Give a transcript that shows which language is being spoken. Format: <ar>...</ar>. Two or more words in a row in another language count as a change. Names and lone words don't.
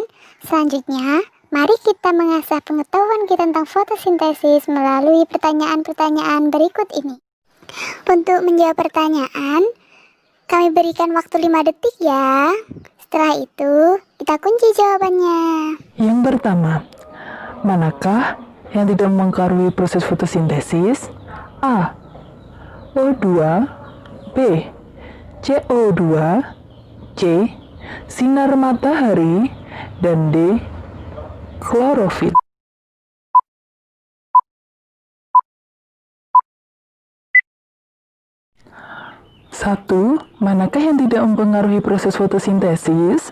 <id>Selanjutnya, mari kita mengasah pengetahuan kita tentang fotosintesis melalui pertanyaan-pertanyaan berikut ini. Untuk menjawab pertanyaan, kami berikan waktu 5 detik ya. Setelah itu, kita kunci jawabannya. Yang pertama, manakah yang tidak mempengaruhi proses fotosintesis? A. O2, B. CO2, C. Sinar matahari, dan D. Klorofil. 1. Manakah yang tidak mempengaruhi proses fotosintesis?</id>